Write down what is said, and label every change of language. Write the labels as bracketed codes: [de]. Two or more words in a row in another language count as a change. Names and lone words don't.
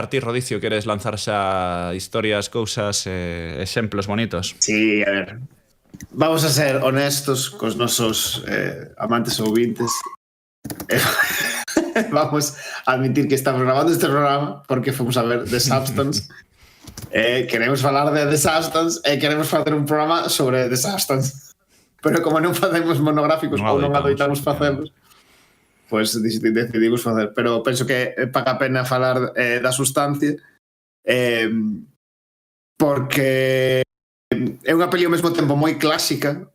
[gl] Ti, Rodicio, queres lanzar xa historias, cousas, exemplos bonitos? Sí, a ver. Vamos a ser honestos cos nosos amantes ouvintes. Vamos a admitir que estamos grabando este programa porque fomos a ver The Substance. Queremos falar de The Substance e queremos facer un programa sobre The Substance. Pero como non facemos monográficos ou non adoitamos facelos, pois decidimos facer. Pero penso que paga a pena falar da sustancia porque é unha peli ao mesmo tempo moi clásica,